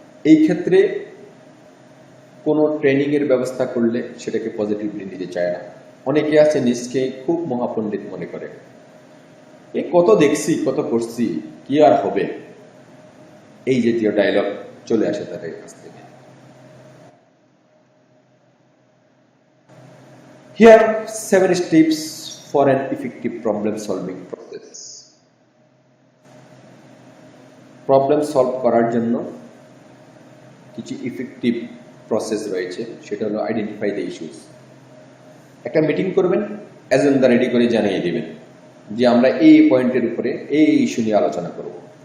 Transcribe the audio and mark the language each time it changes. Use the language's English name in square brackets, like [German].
[Bangla] এই ক্ষেত্রে কোনো ট্রেনিং এর ব্যবস্থা করলে সেটাকে পজিটিভলি নিতে চায় না। অনেকে আছে নিজকে খুব মহাপণ্ডিত মনে করে, এই কত দেখছি, কত করছি, কি আর হবে, এই জাতীয় ডায়লগ চলে আসে তাদের কাছ থেকে। [English] Here are 7 steps for an effective problem solving process. [Bangla] Problem solve করার জন্য কিছু ইফেক্টিভ প্রসেস রয়েছে, সেটা হলো [English] Identify the issues. [Bangla] একটা মিটিং করবেন, এজেন্ডা রেডি করে জানিয়ে দিবেন যে আমরা এই পয়েন্টের উপরে এই ইস্যু নিয়ে আলোচনা করব।